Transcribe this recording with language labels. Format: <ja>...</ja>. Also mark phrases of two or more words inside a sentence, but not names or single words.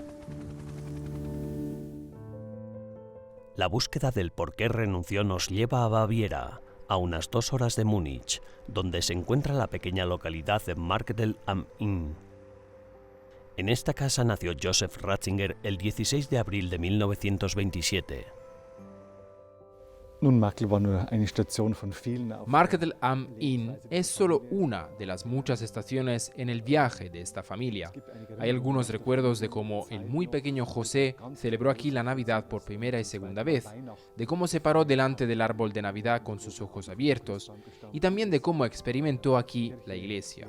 <es>La búsqueda del por qué renunció nos lleva a Baviera, a unas 2 horas de Múnich, donde se encuentra la pequeña localidad de Marktl am Inn. En esta casa nació Joseph Ratzinger el 16 de abril de 1927.</es> <de>Nun, Markel war nur eine Station von vielen.</de> <es>Markel am Inn es solo una de las muchas estaciones en el viaje de esta familia. Hay algunos recuerdos de cómo el muy pequeño José celebró aquí la Navidad por primera y segunda vez, de cómo se paró delante del árbol de Navidad con sus ojos abiertos y también de cómo experimentó aquí la iglesia.</es>